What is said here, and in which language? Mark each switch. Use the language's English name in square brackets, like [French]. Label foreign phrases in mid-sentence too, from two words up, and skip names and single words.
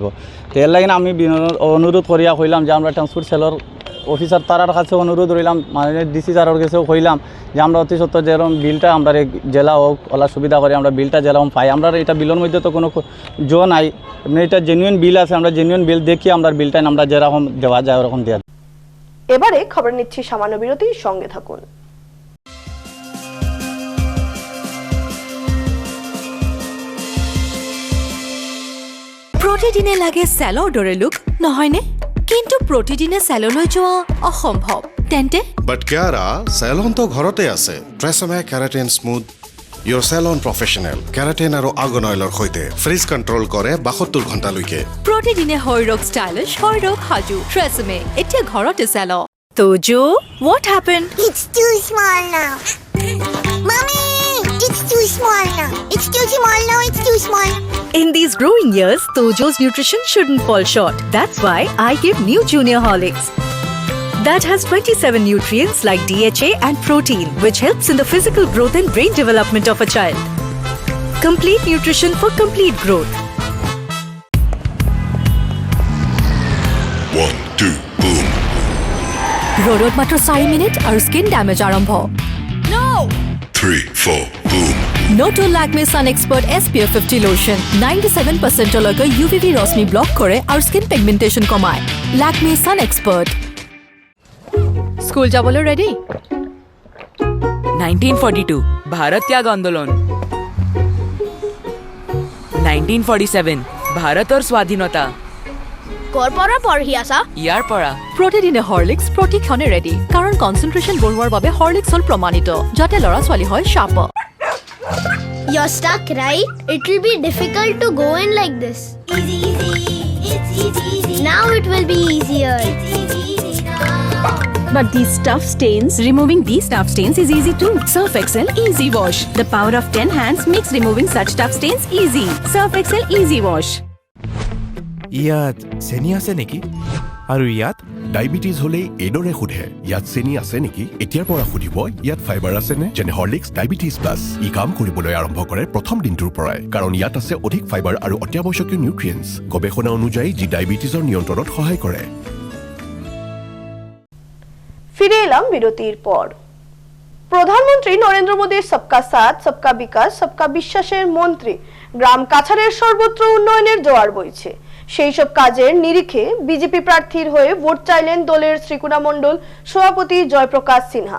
[Bangla] তো এর লাগে আমি অনুরোধ করিয়া কইলাম যে আমরা ট্রান্সপোর্ট সেলর অফিসার তারার কাছে অনুরোধ রইলাম, মানে ডিসি স্যারের কাছেও কইলাম যে আমরা অতি সত্য যেরকম বিলটা আমরা জেলা হোক ওলা সুবিধা করে আমরা বিলটা যেরকম পাই, আমরা এটা বিলের মধ্যে তো কোনো জো নাই, এমনি এটা জেনুইন বিল আছে, আমরা জেনুইন বিল দেখি আমরা বিলটা আমরা যেরকম দেওয়া যায় ওরকম দেওয়া। এবারে খবর নিচ্ছি সামান্য বিরতি, সঙ্গে থাকুন। [Assamese] প্ৰতিদিনে লাগে স্যালডৰে লুক নহয়নে? কিন্তু প্ৰতিদিনে স্যাললৈ যোৱা অসম্ভৱ। তেন্তে বাট কিয়াৰা স্যালন তো ঘৰতে আছে। ট্ৰেছমে কেৰাটিন স্মুথ ইয়ৰ স্যালন প্ৰফেশ্যনেল কেৰাটিন আৰু আৰ্গন অইলৰ সৈতে [English] frizz control [Assamese] কৰে 72 ঘণ্টালৈকে। প্ৰতিদিনে শৰীৰক ষ্টাইলিছ, শৰীৰক সাজু। ট্ৰেছমে এতিয়া ঘৰতে স্যাল। তো জো, [English] what happened? It's too small now. Mommy, it's too small now. It's too small now. It's too small. In these growing years, Tojo's nutrition shouldn't fall short. That's why I give new Junior Horlicks. That has 27 nutrients like DHA and protein, which helps in the physical growth and brain development of a child. Complete nutrition for complete growth. 1, 2, boom. [Assamese] ৰ'দত মাত্ৰ 4 minute আৰু [English] skin damage [Assamese] arambho. [English] No! 3, 4, boom. [Bangla] Noto Lakme Sun Expert SPF 50 lotion 97% লগে UVB রশ্মি ব্লক করে আর [English] skin pigmentation [Bangla] কমায়। [Assamese] Lakme Sun Expert। স্কুল যাবলৈ রেডি? 1942 ভারত ত্যাগ আন্দোলন, 1947 ভারতৰ স্বাধীনতা। কৰ পৰা পঢ়ি আছা? ইয়াৰ পৰা প্ৰতিদিনে হৰলিক্স প্ৰতিক্ষণে ৰেডি, কাৰণ কনচেন্ট্ৰেশ্যন বঢ়োৱাৰ বাবে হৰলিক্স হ'ল প্ৰমাণিত, যাতে ল'ৰা ছোৱালী হয় শাৰ্প। [English] You're stuck, right? It will be difficult to go in like this. Easy, it's easy. Now it will be easier. It's easy now. But these tough stains, removing these tough stains is easy too. Surf Excel Easy Wash. The power of 10 hands makes removing such tough stains easy. Surf Excel Easy Wash. [Assamese] ইয়াত চেনি আছে নেকি? আৰু ইয়াত ডায়াবেটিছ হলে এডৰে সোধে ইয়াত চেনি আছে নেকি? এতিয়াৰ পৰা সুধিব ইয়াত ফাইবাৰ আছে নে? যেনে হৰলিক্স ডায়াবেটিছ প্লাছ ই কাম কৰিবলৈ আৰম্ভ কৰে প্ৰথম দিনটোৰ পৰাই, কাৰণ ইয়াত আছে অধিক ফাইবাৰ আৰু অত্যাৱশ্যকীয় নিউট্ৰিয়েণ্টছ, গৱেষণা অনুযায়ী যি ডায়াবেটিছৰ নিয়ন্ত্ৰণত সহায় কৰে। [Bangla] ফিরে এলাম বিরতির পর। প্রধানমন্ত্রী নরেন্দ্র মোদীর [Hindi] सबका साथ सबका विकास सबका विश्वास [Bangla] মন্ত্রী গ্রাম কাছাড়ের সর্বত্র উন্নয়নের জোয়ার বইছে। সেই সব কাজের নিরিখে বিজেপি প্রার্থীর হয়ে ভোট চাইলেন দলের শ্রীকুনা মণ্ডল সভাপতি জয়প্রকাশ সিনহা।